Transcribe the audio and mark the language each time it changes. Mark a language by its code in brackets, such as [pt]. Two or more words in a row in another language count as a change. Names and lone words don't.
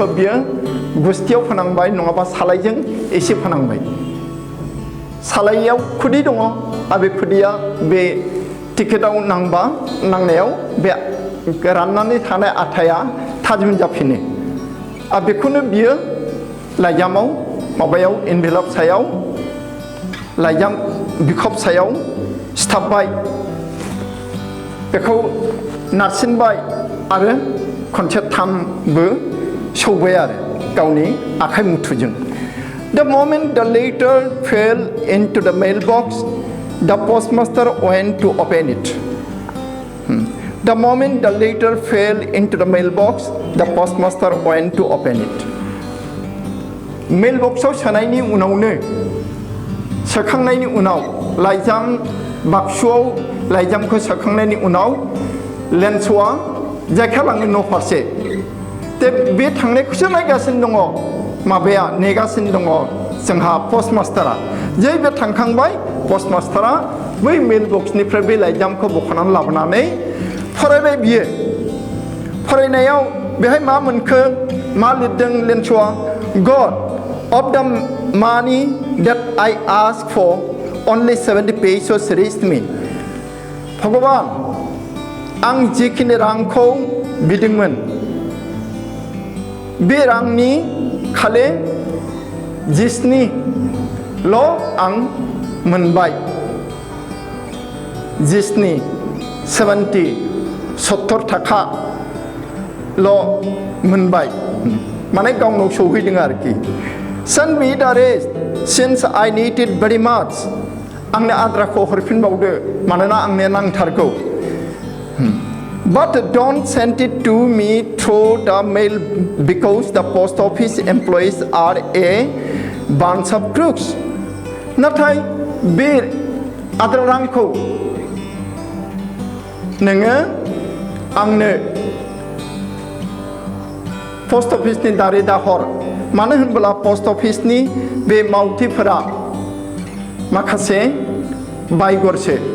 [brx] बियो गुस्थियाव फोनांबाय नङाबा सालायजों एसे फोनांबाय सालायाव खुदै दङ आरो बे खुदैया बे टिकेटाव नांनायाव बे राननानै थानाय आथाया थाजिम जाफिनो आरो बेखौनो बियो लाइजामाव माबायाव एनभेलप सायाव लाइजाम बिखब सायाव सिथाबबाय बेखौ नारसिनबाय आरो खनसे थामबो सौबाय आरो गावनि आखाइ मुथुजों [en] The moment the letter fell into the mailbox, the postmaster went to open it. The moment the letter fell into the mailbox, the postmaster went to open it. [brx] Mailboxआव सोनायनि उनावनो सोखांनायनि उनाव लाइजाम बाक्सुआव लाइजामखौ सोखांनायनि उनाव लेन्सआ जायखालाङो न' फारसे बे थांनायखौसो नायगासिनो दङ माबाया नेगासिनो दङ जोंहा पस्टमास्टारा जै बे थांखांबाय पस्टमास्टारा बै मेलबक्सनिफ्राय बे लाइजामखौ बख'नानै लाबोनानै फरायबाय बियो फरायनायाव बेहाय मा मोनखो मा लिरदों लेन्सआ [en] God of the money that I asked for only 70 pesos reached me [brx] भगवान आं जिखिनि रांखौ बिदोंमोन बे रांनि खालि 17 आं मोनबाय 70 थाखाल' मोनबाय माने गावनाव सौहैदों [en] आरोखि Send me the rest since I need it very much [brx] आंनो आद्राखौ हरफिनबावदो मानोना आंनो नांथारगौ [en] But don't send it to me through the mail because the post office employees are a bunch of crooks. [brx] नाथाय बे आद्रा रांखौ नोङो आंनो [en] post office- [brx] नि दारै दाहर मानो होनब्ला [en] post office- [brx] नि बे मावथिफोरा माखासे बायगरसो